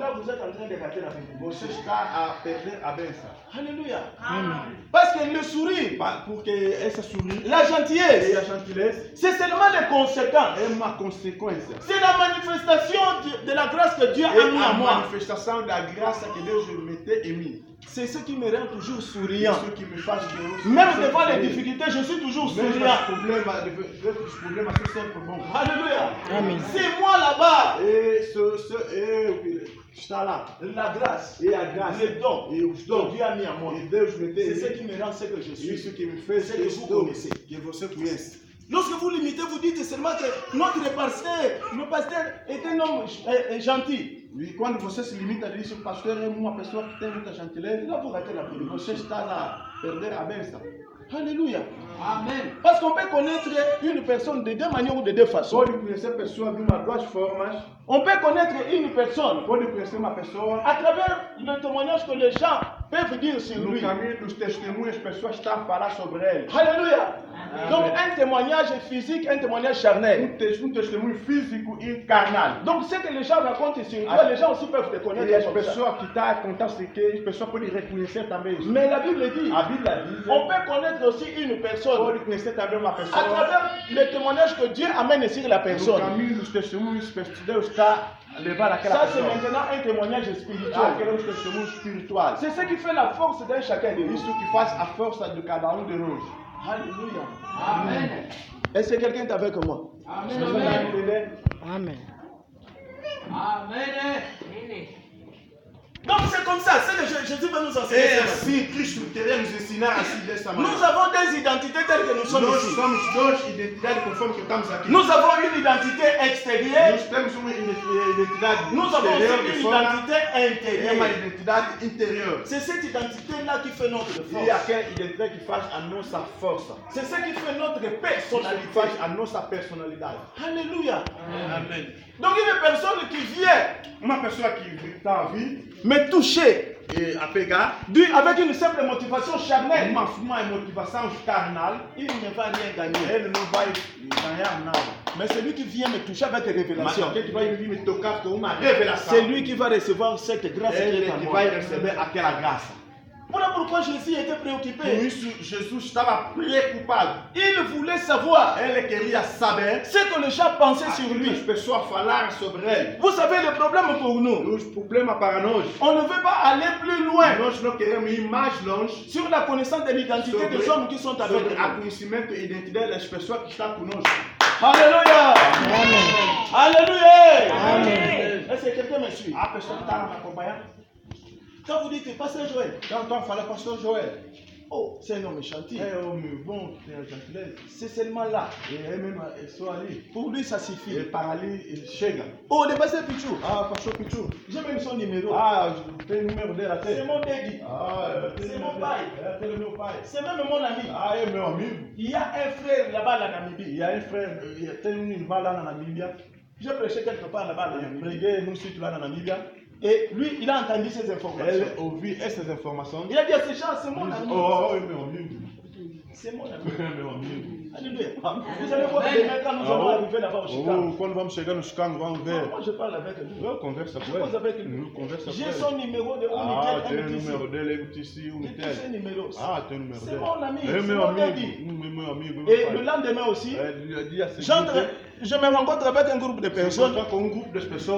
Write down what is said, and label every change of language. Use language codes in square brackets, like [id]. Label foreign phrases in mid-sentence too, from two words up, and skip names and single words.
[fr] là vous êtes en train de rater la vie. [pt] você está a perder a benção. [fr] Alléluia. Amen. Parce que le sourire, [pt] Porque essa sorrir [fr] la [pt] e [fr] gentillesse, [pt] a gentileza [fr] c'est seulement les conséquences. [pt] é uma consequência. [fr] C'est la manifestation de la grâce que Dieu a [pt] É [fr] mis [pt] a [fr] en moi. [pt] manifestação da graça que Deus meteu em mim. [fr] C'est ce qui me rend toujours souriant. [pt] Isso que me faz Deus. [fr] Même devant les difficultés, je suis toujours [pt] Mesmo [fr] souriant. [pt] os problemas são sempre bons. [fr] Alléluia. Amen. C'est moi là-bas. [pt] E eu que está lá. [fr] La grâce, [pt] E a graça, [fr] les dons [pt] e os [fr] que [pt] dons, [fr] Dieu a mis en moi. [pt] e Deus meteu [fr] C'est [pt] em [fr] ce [pt] mim. [fr] qui me rend ce que je suis. [pt] Isso que me fez [fr] C'est que [pt] esse [fr] vous [pt] dom [fr] connaissez. [pt] que você conhece. [fr] Lorsque vous limitez, vous dites seulement que notre pasteur, le pasteur est un homme gentil. [pt] E quando você se limita a isso, o pastor é uma pessoa que tem muita gentileza, [fr] Là, vous ratez la [pt] e [fr] Bible. [pt] você está a perder a bênção. [fr] Alléluia. Amen. Parce qu'on peut connaître une personne de deux manières ou de deux façons. [pt] Pode conhecer pessoas de uma duas formas. [fr] On peut connaître une personne [pt] Pode conhecer uma pessoa [fr] à travers le témoignage que les gens peuvent dire sur [pt] no [fr] lui. [pt] caminho dos testemunhos, as pessoas estão a falar sobre ele. [fr] Alléluia. Donc un témoignage physique, un témoignage charnel. [pt] Um testemunho físico e carnal. [fr] Donc ce que les gens racontent sur toi, les gens aussi peuvent te [pt] E [fr] connaître [pt] as [fr] comme ça. [pt] pessoas que estão a contar [fr] ce que [pt] as pessoas podem reconhecer também isso. [fr] Mais la Bible dit, [pt] A Bíblia diz, [fr] on peut connaître aussi une personne [pt] pode conhecer também uma [fr] à [pt] pessoa [fr] travers le témoignage que Dieu amène sur la [pt] no [fr] personne. [pt] caminho dos testemunhos, Deus está a levar aquela [fr] Ça c'est [pt] pessoa. [fr] maintenant un témoignage [pt] Ah, [fr] spirituel. [pt] aqueles testemunhos espirituais. [fr] C'est ce qui fait la force d'un chacun de nous. [pt] Isso que faz a força de cada de nós. [fr] Alléluia. Amen. Est-ce que quelqu'un est avec moi? Amen. [pt] Você vai entender? Amen. Amen. [fr] Donc c'est comme ça, c'est que Jésus veut nous enseigner. [pt] É [fr] ça. [pt] assim Cristo queria nos ensinar assim dessa [fr] Nous [pt] maneira. [fr] avons des identités telles que nous sommes [pt] Nós [fr] ici. [pt] somos duas identidades conforme que estamos aqui. [fr] Nous avons une identité extérieure, [pt] Nós temos uma identidade [fr] nous avons [pt] exterior [fr] aussi [pt] de [fr] une [pt] fora [fr] identité [pt] e uma [fr] intérieure. [pt] identidade interior. [fr] C'est cette identité-là qui fait notre [pt] E [fr] force. [pt] aquela identidade que faz a nossa força, [fr] C'est ce qui fait notre [pt] que [fr] personnalité. [pt] faz a nossa personalidade. [fr] Alléluia. [pt] Amém. [fr] Donc une personne qui vient [pt] Uma pessoa que está a vir [fr] me toucher [pt] e a pegar [fr] avec une simple motivation charnelle, [pt] uma motivação carnal, [fr] il ne va rien gagner. [pt] ele não vai ganhar nada. [fr] Mais celui qui vient me toucher avec des [pt] Mas [fr] révélations, [pt] aquele que vai vir me tocar com uma revelação, [fr] c'est lui qui va recevoir cette grâce qui [pt] ele [fr] est en [pt] que [fr] moi. [pt] vai receber aquela graça. [fr] Voilà pourquoi Jésus était [pt] Por [fr] préoccupé. [pt] isso, Jesus estava preocupado. [fr] Il voulait savoir [pt] Ele queria saber [fr] ce que les gens pensaient sur [pt] aquilo que as [fr] lui. [pt] pessoas falaram sobre ele. [fr] Vous savez, le problème pour nous, [pt] Os problemas para nós. [fr] on ne veut pas aller plus loin [pt] Nós não queremos ir mais longe [fr] sur la connaissance de l'identité des hommes qui sont avec [pt] sobre o [fr] nous. [pt] conhecimento e identidade das pessoas que estão conosco. [fr] Alléluia. Alléluia. Est-ce que quelqu'un me suit? [pt] A pessoa que está me acompanhando. [fr] Quand vous dites Pasteur Joël, [pt] Então, estou a falar, pastor Joel. [fr] oh, c'est un homme gentil. [pt] É homem bom, que tem a gentileza. [fr] C'est seulement là. [pt] E é mesmo, é só ali. [fr] Pour lui, ça [pt] E [fr] suffit. [pt] para ali, ele chega. [fr] Oh, le pasteur Pichou, [pt] Ah, pastor Pichu. [fr] j'ai même son numéro. [pt] Ah, tem o número dele [fr] C'est [pt] até. [fr] mon daddy. [pt] Ah, [fr] C'est mon pai. [pt] É aquele meu pai. [fr] C'est même mon ami. [pt] Ah, é meu amigo. [fr] Il y a un frère là-bas en Namibie. [pt] E aí, frère, tem um irmão lá na Namíbia. [fr] J'ai prêché quelque part là-bas en [pt] Eu [fr] Namibie. [pt] preguei num sítio lá na Namíbia. [fr] Et lui, il a entendu ces informations. [pt] Ele ouviu essas informações. [fr] Il a dit à ces gens, c'est mon [pt] Ele [fr] ami. [pt] disse, oh, é meu amigo. [fr] C'est mon ami. [pt] É meu amigo. [fr] Alléluia. Vous allez voir demain quand nous allons arriver là-bas au Chicago. [pt] Oh, quando vamos chegar no Chicago, vamos ver. [fr] Moi, je parle avec lui. [pt] Eu converso [fr] Je [pt] com [fr] pose avec [pt] ele. [fr] lui. [pt] Eu converso com [fr] J'ai [pt] ele. [fr] son numéro de [pt] Ah, tem o Unitel número MTC. dele, MTC, [fr] J'ai tous ces [pt] Unitel. [fr] numéros. [pt] Ah, tem o número [fr] C'est [pt] dele. [fr] mon ami, [pt] É [fr] c'est [pt] meu [fr] mon [pt] amigo. [fr] daddy. [pt] Meu amigo. meu [fr] Et [pt] pai. [fr] le lendemain aussi, [pt] É, dia seguinte, [fr] je me rencontre avec un groupe de [pt] se [fr] personnes. [pt] encontra com grupo das pessoas.